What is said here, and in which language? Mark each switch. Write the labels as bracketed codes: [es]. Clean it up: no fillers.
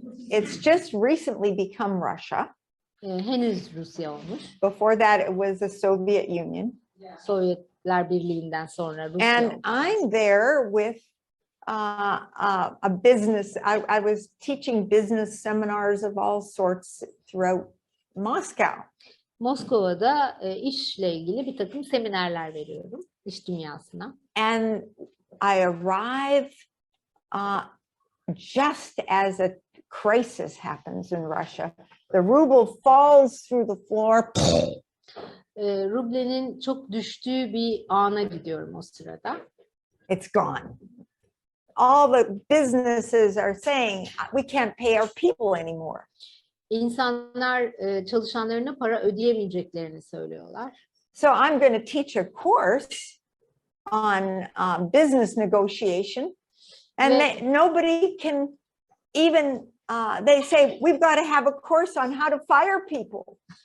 [en] It's just recently become Russia. [tr] Henüz Rusya olmuş. [en] Before that, it was the Soviet Union. [tr] Sovyetler Birliği'nden sonra Rusya [en] And [tr] olmuş. [en] I'm there with a business. I was teaching business seminars of all sorts throughout Moscow. [tr] Moskova'da işle ilgili bir takım seminerler veriyorum iş dünyasına. [en] And I arrive just as a crisis happens in Russia. The ruble falls through the floor. [tr] Rublenin çok düştüğü bir ana gidiyorum o sırada. [en] It's gone. All the businesses are saying we can't pay our people anymore. [tr] İnsanlar çalışanlarına para ödeyemeyeceklerini söylüyorlar. [en] So I'm going to teach a course on business negotiation, and nobody can even. They say we've got to have a course on how to fire people.